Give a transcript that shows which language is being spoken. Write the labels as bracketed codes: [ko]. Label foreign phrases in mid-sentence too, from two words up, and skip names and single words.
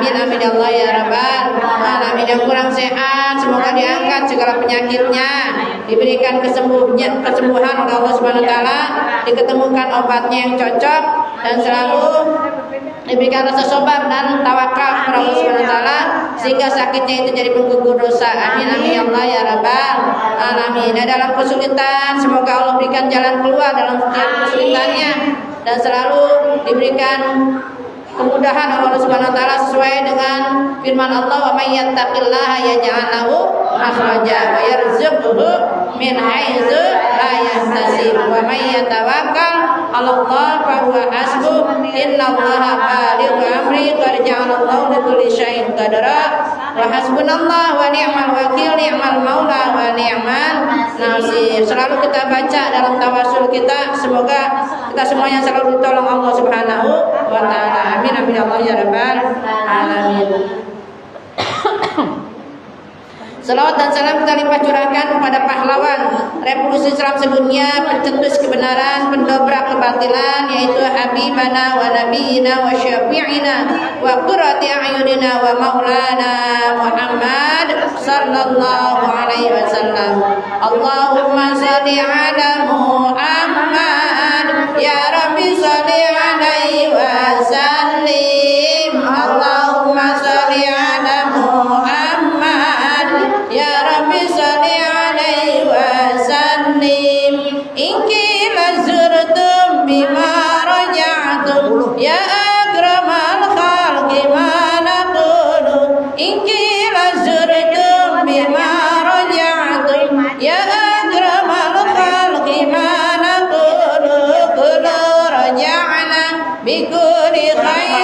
[ar] آمين آمين يا الله يا رب العالمين. [id] Yang kurang sehat semoga diangkat segala penyakitnya, diberikan kesembuhan oleh Allah [ar] سبحانه وتعالى, [id] diketemukan obatnya yang cocok dan selalu diberikan rasa sabar dan tawakal kepada Allah [ar] سبحانه وتعالى [id] sehingga sakitnya itu jadi penggugur dosa. [ar] آمين آمين يا الله يا رب العالمين. [id] Dalam kesulitan semoga Allah berikan jalan keluar dalam kesulitannya dan selalu diberikan kemudahan oleh Allah [ar] سبحانه وتعالى [id] sesuai dengan firman Allah, [ar] ومن يتق الله يجعل له مخرجا ويرزقه من حيث لا يحتسب ومن يتوكل على الله فهو حسبه إن الله بالغ أمره قد جعل الله لكل شيء قدرا وحسبنا الله ونعم الوكيل نعم المولى ونعم النصير. [id] Selalu kita baca dalam tawasul kita, semoga kita semuanya selalu ditolong Allah [ar] سبحانه وتعالى. آمين آمين يا الله يا رب العالمين. [id] Salawat dan salam kita limpah curahkan kepada pahlawan revolusi Islam sedunia, pencetus kebenaran, pendobrak kebatilan, yaitu [ar] حبيبنا ونبينا وشفيعنا وقرة أعيننا ومولانا محمد صلى الله عليه وسلم. اللهم صل على محمد يا رب صل عليه وسلم. اللهم صل على محمد يا رب صل عليه وسلم. إن قيل زرتم بما رجعتم يا أكرم الخلق ما نقول. إن قيل زرتم بما رجعتم يا أكرم الخلق ما نقول. كل رجائنا بكل